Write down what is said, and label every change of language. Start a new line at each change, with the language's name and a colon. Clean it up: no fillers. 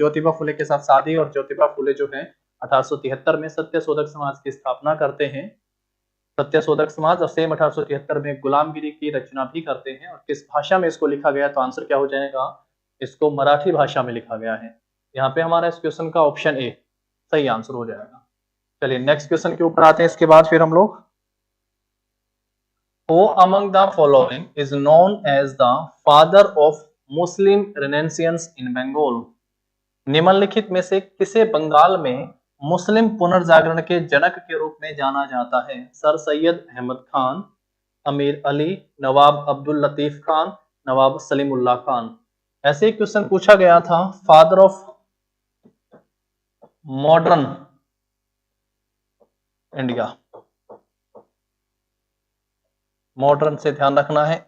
Hindi: ज्योतिबा फुले के साथ शादी, और ज्योतिबा फुले जो है 1873 में सत्यशोधक समाज की स्थापना करते हैं, सत्यशोधक समाज, और सेम 1873 में गुलामगिरी की रचना भी करते हैं। और किस भाषा में इसको लिखा गया, तो आंसर क्या हो जाएगा, इसको मराठी भाषा में लिखा गया है। यहाँ पे हमारा इस क्वेश्चन का ऑप्शन ए सही आंसर हो जाएगा। चलिए नेक्स्ट क्वेश्चन के ऊपर आते हैं। इसके बाद फिर हम लोग,
English: Who among the following is known as the father of Muslim Renaissance in Bengal?
Hindi: निम्नलिखित में से किसे बंगाल में मुस्लिम पुनर्जागरण के जनक के रूप में जाना जाता है? सर सैयद अहमद खान, अमीर अली, नवाब अब्दुल लतीफ खान, नवाब सलीमुल्लाह खान। ऐसे ही क्वेश्चन पूछा गया था,
English: father of modern India,
Hindi: modern से ध्यान रखना है।